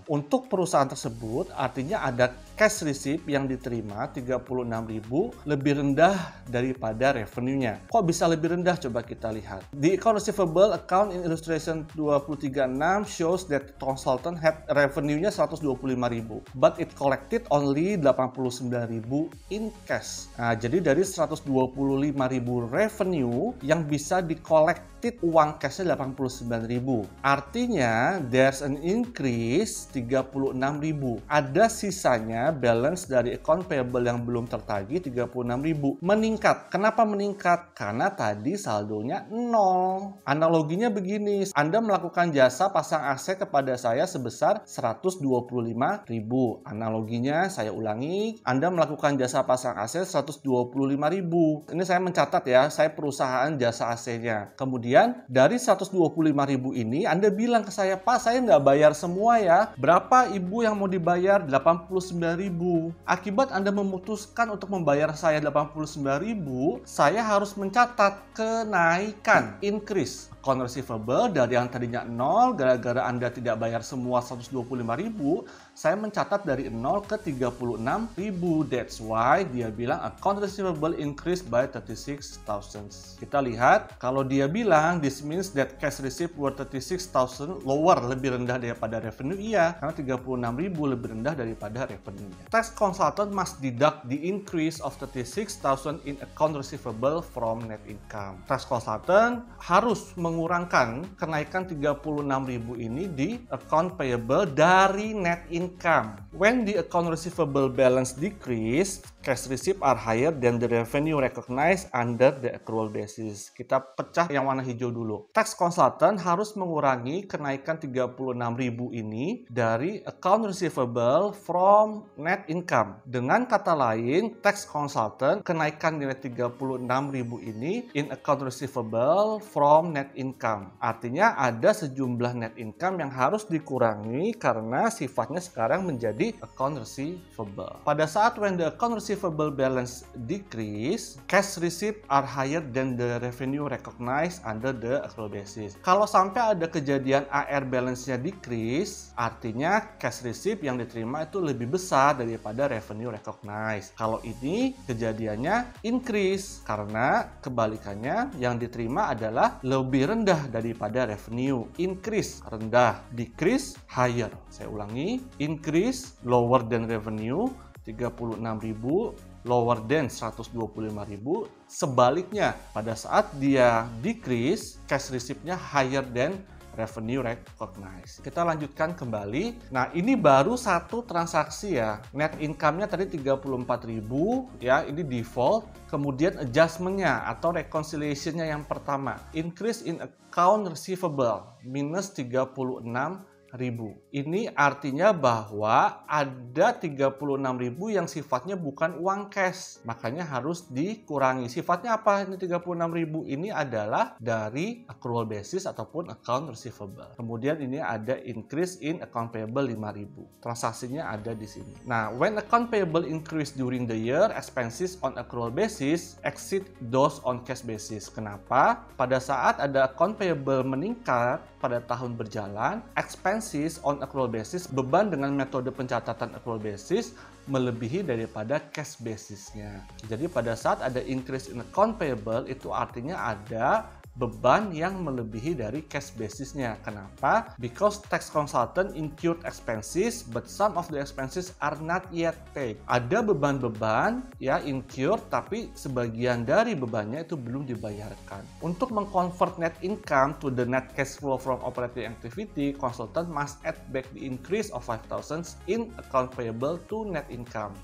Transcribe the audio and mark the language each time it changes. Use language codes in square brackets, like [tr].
[id] Untuk perusahaan tersebut artinya ada cash receipt yang diterima 36.000 lebih rendah daripada revenue-nya. Kok bisa lebih rendah? Coba kita lihat. [en] The account receivable account in illustration 23.6 shows that consultant had revenue-nya 125.000 but it collected only 89.000 in cash. [id] Nah, jadi dari 125.000 revenue yang bisa di-collected uang cashnya 89.000. Artinya [en] there's an increase 36.000. [id] Ada sisanya balance dari account payable yang belum tertagih 36.000. Meningkat. Kenapa meningkat? Karena tadi saldonya 0. Analoginya begini, Anda melakukan jasa pasang AC kepada saya sebesar 125.000. Analoginya saya ulangi, Anda melakukan jasa pasang AC 125.000. Ini saya mencatat ya, saya perusahaan jasa AC-nya. Kemudian Kemudian dari 125.000 ini Anda bilang ke saya, Pak, saya nggak bayar semua ya. Berapa Ibu yang mau dibayar? 89.000. Akibat Anda memutuskan untuk membayar saya 89.000, saya harus mencatat kenaikan, increase. Account receivable dari yang tadinya 0, gara-gara Anda tidak bayar semua 125.000, saya mencatat dari 0 ke 36.000. [en] That's why [id] dia bilang [en] account receivable increased by 36,000. [id] Kita lihat, kalau dia bilang [en] this means that cash receipt were 36,000 lower, [id] lebih rendah daripada revenue, iya, karena 36.000 lebih rendah daripada revenue. [en] Tax consultant must deduct the increase of 36,000 in account receivable from net income. [id] Tax consultant harus mengurangkan kenaikan 36.000 ini di account payable dari net income. [en] When the account receivable balance decrease, cash receipt are higher than the revenue recognized under the accrual basis. [id] Kita pecah yang warna hijau dulu. Tax consultant harus mengurangi kenaikan 36.000 ini dari account receivable [en] from net income. [id] Dengan kata lain, tax consultant kenaikan nilai 36.000 ini [en] in account receivable from net income. [id] Artinya ada sejumlah net income yang harus dikurangi karena sifatnya sekarang menjadi account receivable. Pada saat [en] when the account receivable balance decrease, cash receipt are higher than the revenue recognized under the accrual basis. [id] Kalau sampai ada kejadian AR balance-nya decrease, artinya cash receipt yang diterima itu lebih besar daripada revenue recognized. Kalau ini kejadiannya increase karena kebalikannya yang diterima adalah lebih rendah daripada revenue. [en] Increase [id] rendah, [en] decrease higher. [id] Saya ulangi, [en] increase lower than revenue 36.000, lower than 125.000. [id] Sebaliknya, pada saat dia decrease, cash receipt-nya [en] higher than revenue recognized. [id] Kita lanjutkan kembali. Nah, ini baru satu transaksi ya. Net income-nya tadi 34.000 ya, ini default. Kemudian adjustment-nya atau reconciliation-nya yang pertama. [en] Increase in account receivable minus 36.000. [id] Ini artinya bahwa ada 36.000 yang sifatnya bukan uang cash, makanya harus dikurangi. Sifatnya apa? Ini 36.000 ini adalah dari accrual basis ataupun account receivable. Kemudian ini ada increase in account payable 5.000. Transaksinya ada di sini. Nah, [en] when account payable increase during the year, expenses on accrual basis exceed those on cash basis. [id] Kenapa? Pada saat ada account payable meningkat pada tahun berjalan, [en] expenses on accrual basis, [id] beban dengan metode pencatatan accrual basis melebihi daripada cash basisnya. Jadi pada saat ada increase in account payable, itu artinya ada beban yang melebihi dari cash basisnya. Kenapa? [en] Because tax consultant incurred expenses, but some of the expenses are not yet paid. [id] Ada beban-beban ya incurred, tapi sebagian dari bebannya itu belum dibayarkan. [en] Untuk mengconvert net income to the net cash flow from operating activity, consultant must add back the increase of 5,000 in account payable to net income.